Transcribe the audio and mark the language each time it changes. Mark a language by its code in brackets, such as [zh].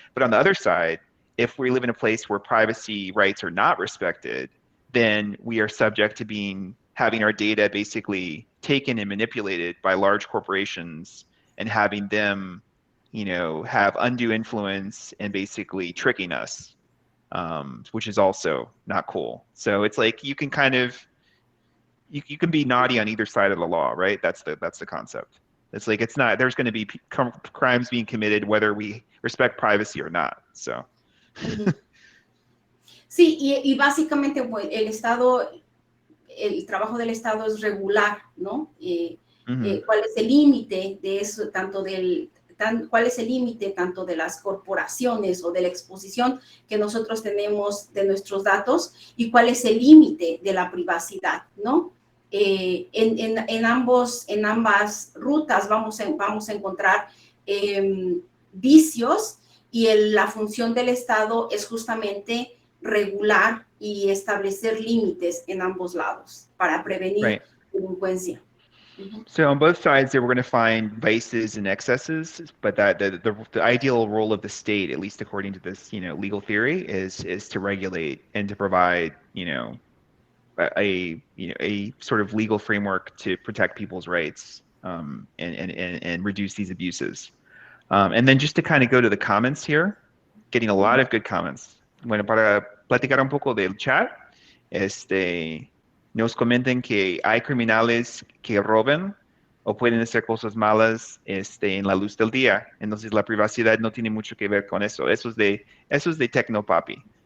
[en] But on the other side, if we live in a place where privacy rights are not respected, then we are subject to having our data basically taken and manipulated by large corporations and having them, have undue influence and basically tricking us, which is also not cool. So it's like you can you can be naughty on either side of the law, right? That's the concept. It's like there's going to be crimes being committed whether we respect privacy or not. So. [es] Sí, y básicamente pues, el trabajo del Estado es regular, ¿no? ¿Cuál es el límite de eso, cuál es el límite tanto de las corporaciones o de la exposición que nosotros tenemos de nuestros datos y cuál es el límite de la privacidad, ¿no? En ambas rutas vamos a encontrar vicios y la función del Estado es justamente regular y establecer límites en ambos lados para prevenir delincuencia. [en] So on both sides, we're going to find vices and excesses, but that the ideal role of the state, at least according to this, legal theory, is to regulate and to provide, a sort of legal framework to protect people's rights, and reduce these abuses. And then just to kind of go to the comments here, getting a lot of good comments. [es] Bueno, para platicar un poco del chat, nos comenten que hay criminales que roban o pueden hacer cosas malas en la luz del día. Entonces la privacidad no tiene mucho que ver con eso. Eso es de Tecnopapi.